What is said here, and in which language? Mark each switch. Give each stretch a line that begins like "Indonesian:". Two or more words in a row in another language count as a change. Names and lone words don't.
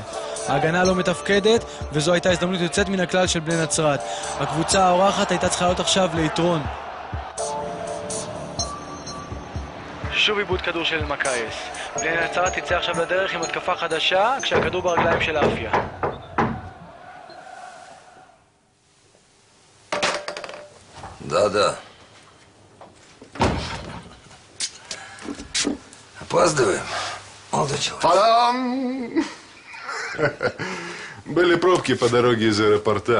Hebrew: ההגנה לא מתפקדת, וזו הייתה הזדמנות יוצאת מן הכלל של בני נצרת. הקבוצה האורחת הייתה צריכה להיות עכשיו ליתרון. שוב איבוד כדור של אלמקייס. בני נצרת תצא עכשיו לדרך עם התקפה חדשה, כשהכדור ברגליים של אפיה.
Russian: Да-да. Опаздываем, молодой человек. Та-дам! Были пробки по дороге из аэропорта.